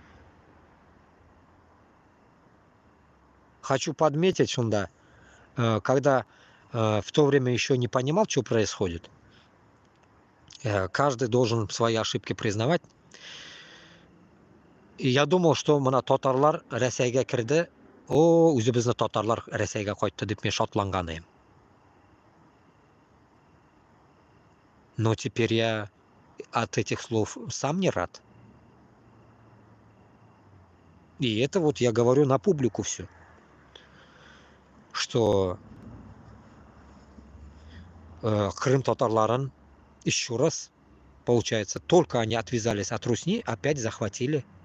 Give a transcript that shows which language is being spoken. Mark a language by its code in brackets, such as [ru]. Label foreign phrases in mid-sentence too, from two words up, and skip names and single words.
[ru] Хочу подметить, что когда в то время еще не понимал, что происходит, каждый должен свои ошибки признавать. И я думал, что [tt] мына татарлар Рәсәйгә кирде, үзебезне татарлар Рәсәйгә кайтты дип мен шатланган идем. [ru] Но теперь я от этих слов сам не рад. И это вот я говорю на публику все. Что Крым татарларын еще раз, получается, только они отвязались от Русни, опять захватили.